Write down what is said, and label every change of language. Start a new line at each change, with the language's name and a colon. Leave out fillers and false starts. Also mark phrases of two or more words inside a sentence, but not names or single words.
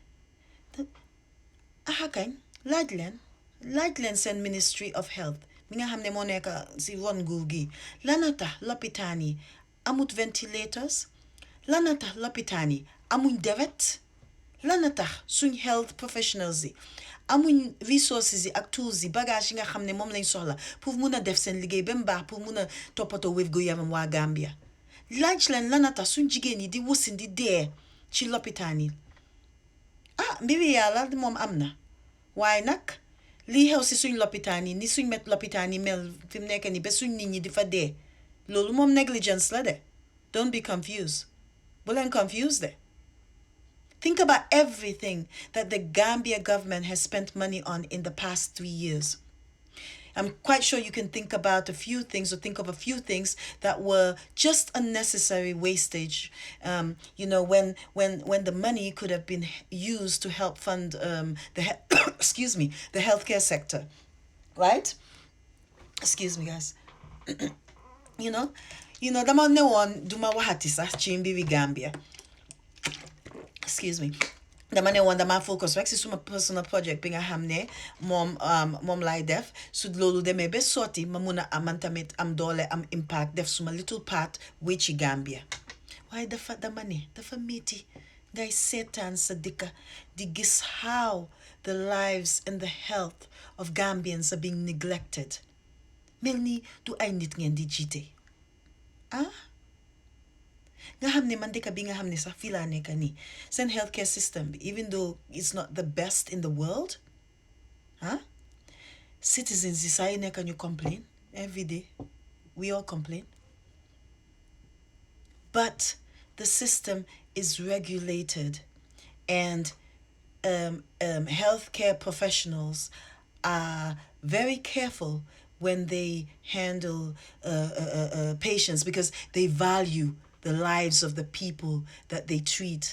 Wolof: Kañ laaj leen seen
English: Ministry of Health
Wolof: mi nga xam ne moo nekk si ron nguur gi, lana tax lopitaan yi amut ventilators, lana tax lopitaan yi amuñ deret, lana tax suñ
English: health professionals
Wolof: yi amuñ resources yi ak tools yi bagage yi nga xam ne moom lañ soxla pour mun a def seen liggéey ba mu baax pour mun a toppatoo wér-gu-yaram waa Gambia. Laaj leen lana tax suñ jigéen yi di wasin di dee ci lopitaan yi. Mbiri yàlla moom am na, waaye nag lii xew si suñ lopitaan yi ni suñ lopitaan yi mel fi mu nekk nii ba suñ nit ñi di fa dee, loolu moom negligence la de.
English: Don't be confused.
Wolof: Bu leen confused de.
English: Think about everything that the Gambia government has spent money on in the past 3 years. I'm quite sure you can think about a few things or think of a few things that were just unnecessary wastage. When the money could have been used to help fund excuse me, the healthcare sector, right? Excuse me, guys.
Wolof: Dama ne woon duma waxati sax ci mbiri Gambia.
English: Excuse me.
Wolof: Dama ne woon dama focus rek si suma
English: personal project
Wolof: bi nga xam ne moom lay def su loolu demee ba sotti ma mun a am tamit am doole am impact def suma
English: little part
Wolof: wi ci Gambia. Waaye dama ne dafa metti ngay seetaan sa dëkka di gis
English: how the lives and the health of Gambians are being neglected.
Wolof: Mel ni du ay nit ngeen di jiite. Nga xam ne man dëkk bi nga xam ne sax fii laa nekk nii seen
English: healthcare system
Wolof: bi,
English: even though it's not the best in the world,
Wolof: citizens yi saa yu nekk ñu
English: complain every day. We all complain. But the system is regulated, and healthcare professionals are very careful when they handle patients because they value the lives of the people that they treat.